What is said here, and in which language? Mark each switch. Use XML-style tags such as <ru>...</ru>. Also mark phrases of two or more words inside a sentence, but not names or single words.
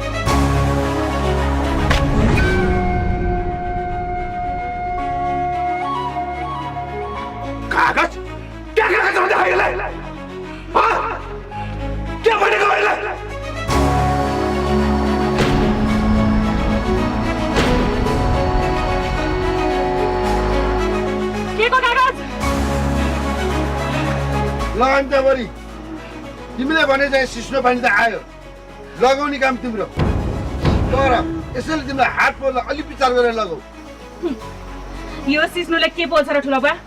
<hi>कागज क्या कागज हो जाएगा? हाँ क्या बनेगा?</hi> <ne>के को कागज? अन्त्यवरी तिमीले भने चाहिँ सिस्नो पानी त आयो, लगाउने काम तिम्रो। तर यसैले तिमीलाई हात पोल्दा अलि विचार गरेर लगाऊ। यो सिस्नुले के बोल्छ र ठुलो बा?</ne>